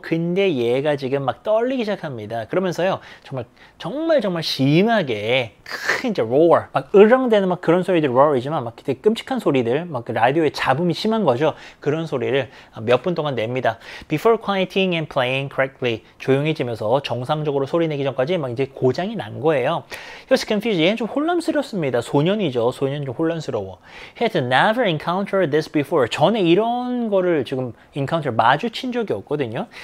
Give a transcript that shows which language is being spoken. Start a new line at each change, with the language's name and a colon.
Korean: 근데 얘가 지금 막 떨리기 시작합니다. 그러면서요, 정말 심하게 큰 이제 roar, 막 으렁대는 막 그런 소리들 roar이지만 막 되게 끔찍한 소리들, 막 그 라디오에 잡음이 심한 거죠. 그런 소리를 몇 분 동안 냅니다.
English: Before quieting and playing correctly,
Korean: 조용해지면서 정상적으로 소리 내기 전까지 막 이제 고장이 난 거예요.
English: He was confused.
Korean: 얘는 좀 혼란스럽습니다. 소년이죠. 소년 좀 혼란스러워.
English: He had never encountered this before.
Korean: 전에 이런 거를 지금 encounter 마주친 적이 없거든요.